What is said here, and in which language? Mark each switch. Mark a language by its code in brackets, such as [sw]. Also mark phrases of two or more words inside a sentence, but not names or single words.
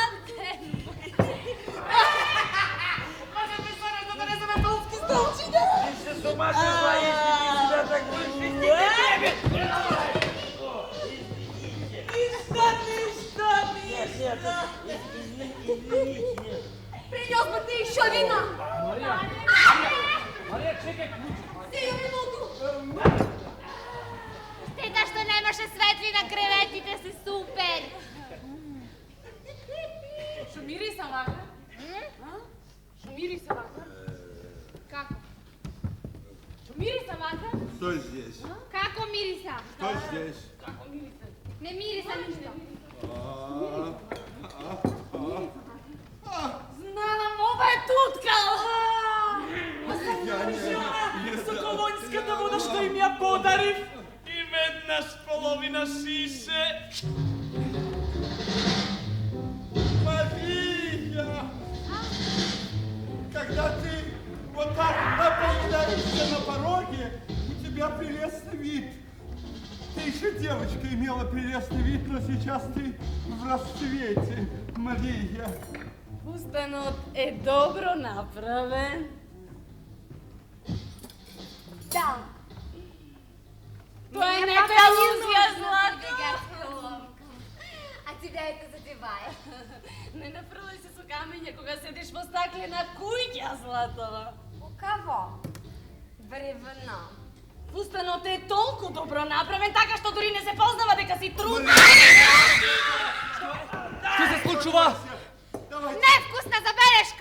[ru] Ты что, с ума сошла, если ты себя так будешь вести? Извините. Принес бы ты еще вина. [mk] Марија, чекај ключ. [ru] Сию минуту. [mk] Штета што немаше светли на креветите, се супер. Шо мириса вака? Шо мириса вака? Како? Шо мириса вака? [ru] Кто здесь? [mk] Како мириса? [ru] Кто здесь? [mk] Не мириса ништо. Знам, ова е тутка! Соколонјската вода што им ја подарив и веднаш половина шише. [ru] Мария! Когда ты вот так появляешься на пороге, у тебя прелестный вид. Ты еще девочка имела прелестный вид, но сейчас ты в расцвете, Мария. [mk] Фустанот е добро направен. Да. Тоа е некоја лузија, Злато. [ru] А тебя это задевает? [mk] Не нафрлај се со камења кога седиш во стаклена куќа, Златова. [ru] У кого? Бревно. [mk] Фустанот е толку добро направен, така што дури не се познава дека си трудна. Што се случува? Невкусна забелешка.